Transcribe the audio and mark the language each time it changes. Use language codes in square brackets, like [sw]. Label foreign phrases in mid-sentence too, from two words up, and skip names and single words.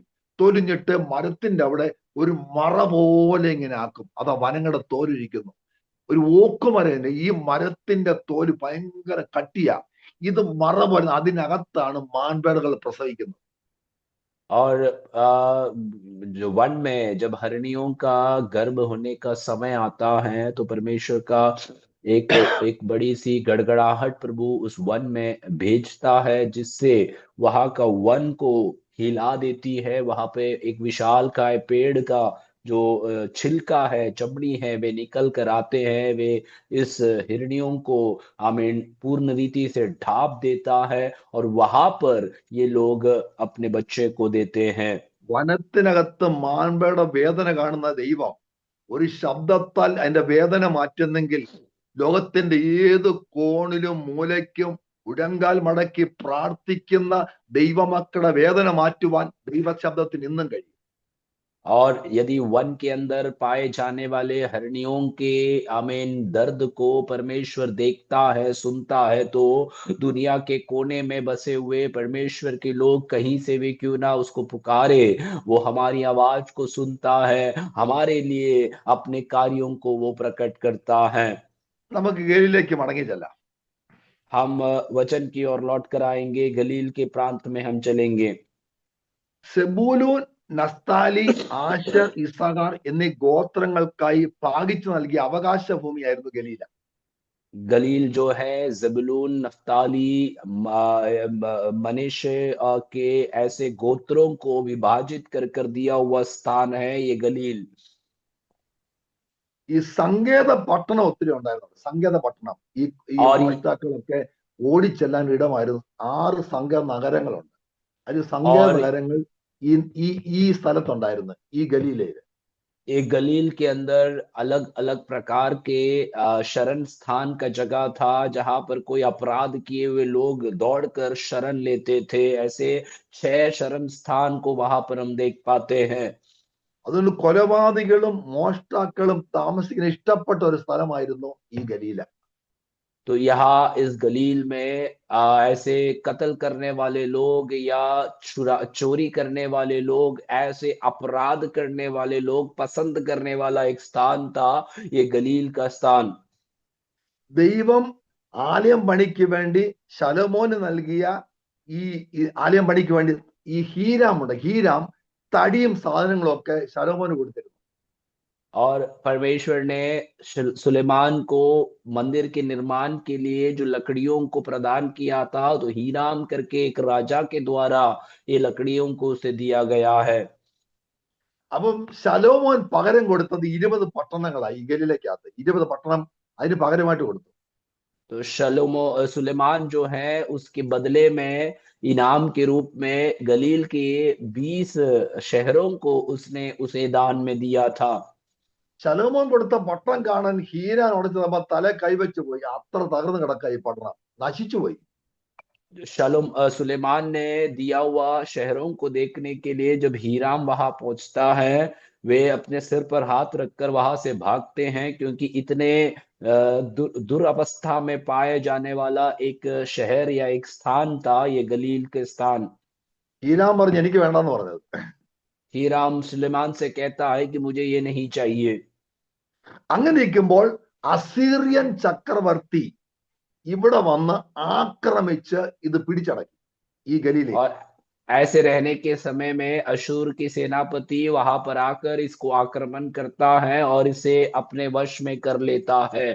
[ml] തൊലിഞ്ഞിട്ട് മരത്തിന്റെ അവിടെ ഒരു മറ പോലെ ഇങ്ങനെ ആക്കും. അതാ വനങ്ങളുടെ തോലിരിക്കുന്നു. ഒരു ഓക്കുമരം, ഈ മരത്തിന്റെ തോല് ഭയങ്കര കട്ടിയാ. ഇത് മറ പോലെ, അതിനകത്താണ് മാൻപേടകൾ പ്രസവിക്കുന്നത്. [hi] और जो वन में जब हरिणियों का गर्भ होने का समय आता है तो परमेश्वर का एक बड़ी सी गड़गड़ाहट प्रभु उस वन में भेजता है, जिससे वहां का वन को हिला देती है। वहां पे एक विशालकाय पेड़ का जो छिलका है, चमड़ी है, वे निकल कर आते हैं। वे इस हिरनियों को आमीन पूर्ण रीति से ढाप देता है और वहां पर ये लोग अपने बच्चे को देते हैं। [ml] വനത്തിനകത്ത് മാൻപേട വേദന കാണുന്ന ദൈവം ഒരു ശബ്ദത്താൽ അതിന്റെ വേദന മാറ്റുന്നെങ്കിൽ ലോകത്തിന്റെ ഏത് കോണിലും മൂലയ്ക്കും ഉടങ്കാൽ മടക്കി പ്രാർത്ഥിക്കുന്ന ദൈവമക്കളുടെ വേദന മാറ്റുവാൻ ദൈവശബ്ദത്തിന് ഇന്നും കഴിയും. [hi] और यदि वन के अंदर पाए जाने वाले हरिणियों के आमीन दर्द को परमेश्वर देखता है, सुनता है, तो दुनिया के कोने में बसे हुए परमेश्वर के लोग कहीं से भी क्यों ना उसको पुकारे, वो हमारी आवाज को सुनता है, हमारे लिए अपने कार्यों को वो प्रकट करता है। [ml] നമുക്ക് ഗലീലേക്ക് മടങ്ങി ചെല്ലാം. [hi] हम वचन की ओर लौट कर आएंगे, गलील के प्रांत में हम चलेंगे। [ml] സെബൂലൂൻ, നഫ്താലി, ആശർ, ഇസ്സാഖാർ എന്നീ ഗോത്രങ്ങൾക്കായി ഭാഗിച്ചു നൽകിയ അവകാശ ഭൂമിയായിരുന്നു ഗലീല. [hi] गलील जो है जबूलून, नफ्ताली, मनेशे के ऐसे गोत्रों को विभाजित कर दिया हुआ स्थान है ये गलील। [ml] ഈ സങ്കേത പട്ടണം ഒത്തിരി ഉണ്ടായിരുന്നു. സങ്കേത പട്ടണം ഈ മോഷ്ടാക്കളൊക്കെ ഓടിച്ചെല്ലാൻ ഇടമായിരുന്നു. 6 സങ്കേത നഗരങ്ങളുണ്ട്. അതിൽ സങ്കേത നഗരങ്ങൾ ഈ സ്ഥലത്തുണ്ടായിരുന്നു, ഈ ഗലീലയില്. [hi] एक गलील के अंदर अलग अलग प्रकार के शरण स्थान का जगह था, जहां पर कोई अपराध किए हुए लोग दौड़कर शरण लेते थे। ऐसे 6 शरण स्थान को वहां पर हम देख पाते हैं। [ml] അതുകൊണ്ട് കൊലപാതകികളും മോഷ്ടാക്കളും താമസിക്കുന്ന ഇഷ്ടപ്പെട്ട ഒരു സ്ഥലമായിരുന്നു ഈ ഗലീല. [hi] तो यहाँ इस गलील में ऐसे कत्ल करने वाले लोग या चोरी करने वाले लोग, ऐसे अपराध करने वाले लोग पसंद करने वाला एक स्थान था ये गलील का स्थान। [ml] ദൈവം ആലയം പണിക്ക് വേണ്ടി ശലോമോന് നൽകിയ ഈ ആലയം പണിക്ക് വേണ്ടി ഈ ഹീരാമുണ്ട്. ഹീരാം തടിയും സാധനങ്ങളും ഒക്കെ ശലോമോന് കൊടുത്തിരുന്നു. [hi] और परमेश्वर ने सुलेमान को मंदिर के निर्माण के लिए जो लकड़ियों को प्रदान किया था, तो हीराम करके एक राजा के द्वारा ये लकड़ियों को उसे दिया गया है। [ml] അപ്പം ശലോമോൻ പകരം കൊടുത്തത് 20 പട്ടണങ്ങളായി. ഗലീലയ്ക്കകത്ത് 20 പട്ടണം അതിന് പകരമായിട്ട് കൊടുത്തു. [hi] तो सुलेमान जो है उसके बदले में इनाम के रूप में गलील के 20 शहरों को उसने उसे दान में दिया था। [ml] ശലോമോൻ കൊടുത്ത പട്ടണം കാണാൻ ഹീരാൻ ഉടച്ചപ്പോ തല കൈവച്ചു പോയി. അത്ര തകർന്നു കിടക്ക ഈ പട്ടണം, നശിച്ചുപോയി. [hi] सुलेमान ने दिया हुआ शहरों को देखने के लिए जब हीराम वहां पहुंचता है, वे अपने सिर पर हाथ रखकर वहां से भागते हैं, क्योंकि इतने दुरावस्था में पाए जाने वाला एक शहर या एक स्थान था ये गलील के स्थान। [ml] ഹീരാൻ പറഞ്ഞു എനിക്ക് വേണ്ടെന്ന് പറഞ്ഞത്. [hi] हीराम सुलेमान से कहता है कि मुझे ये नहीं चाहिए। [ml] അങ്ങനെ ഇരിക്കുമ്പോൾ അസീറിയൻ ചക്രവർത്തി ഇവിടെ വന്ന് ആക്രമിച്ച് ഇത് പിടിച്ചടക്കി ഈ ഗലീലയെ. [hi] और ऐसे रहने के समय में अशूर की सेनापति वहां पर आकर इसको आक्रमण करता है और इसे अपने वश में कर लेता है।